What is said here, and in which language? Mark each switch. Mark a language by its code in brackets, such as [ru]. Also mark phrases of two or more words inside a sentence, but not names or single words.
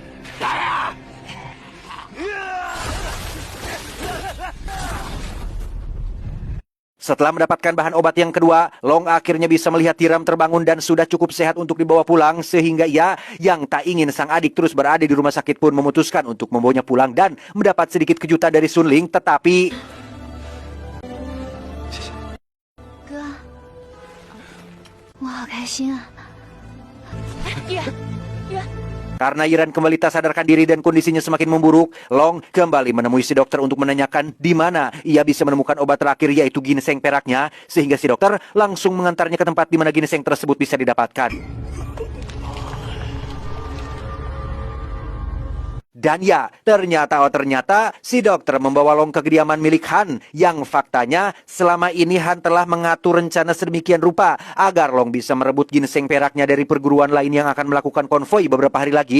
[id] Setelah mendapatkan bahan obat yang kedua, Long akhirnya bisa melihat tiram terbangun dan sudah cukup sehat untuk dibawa pulang. Sehingga ia yang tak ingin sang adik terus berada di rumah sakit pun memutuskan untuk membawanya pulang dan mendapat sedikit kejutan dari Sun Ling. Tetapi... [zh] 哥，我好开心啊！远远。 [id] Karena Yiran kembali tak sadarkan diri dan kondisinya semakin memburuk, Long kembali menemui si dokter untuk menanyakan di mana ia bisa menemukan obat terakhir yaitu ginseng peraknya, sehingga si dokter langsung mengantarnya ke tempat di mana ginseng tersebut bisa didapatkan. Dan ya, ternyata si dokter membawa Long ke kediaman milik Han yang faktanya selama ini Han telah mengatur rencana sedemikian rupa agar Long bisa merebut ginseng peraknya dari perguruan lain yang akan melakukan konvoi beberapa hari lagi.